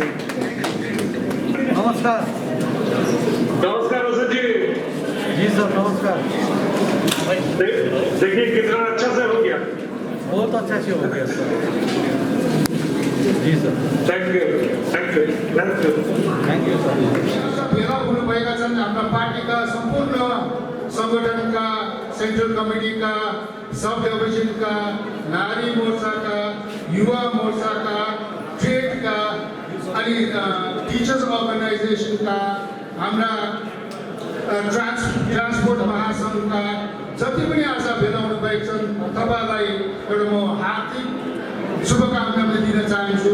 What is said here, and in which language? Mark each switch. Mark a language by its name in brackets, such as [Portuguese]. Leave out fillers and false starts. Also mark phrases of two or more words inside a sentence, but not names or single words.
[Hindi] नमस्कार। नमस्कार रोशन जी। जी सर, नमस्कार। देखिए कितना अच्छा से हो गया, बहुत अच्छा से हो गया सर। जी सर, [English] thank you सर। [Nepali] भेला हुनुभएका छन् हाम्रा पार्टीका सम्पूर्ण सङ्गठनका, [English] central committee, sub division, [Nepali] नारी मोर्चाका, युवा मोर्चाका, ट्रेडका अनि [English] teachers organisation, [Nepali] हाम्रा ट्रान्सपोर्ट महासङ्घका जति पनि आज भेला हुनुभएका छन् तपाईँलाई एउटा म हार्दिक शुभकामना दिन चाहन्छु।